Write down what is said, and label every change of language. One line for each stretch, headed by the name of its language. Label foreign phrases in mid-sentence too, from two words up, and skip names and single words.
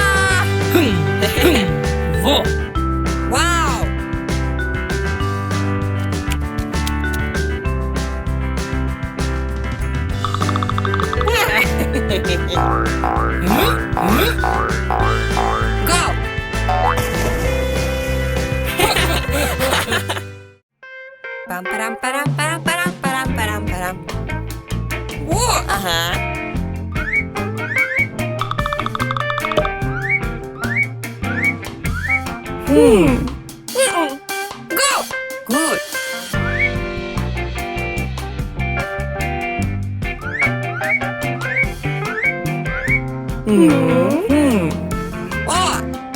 English: Vo. Wow. Go. Pam param param param param param param param. What? Go. Good. What?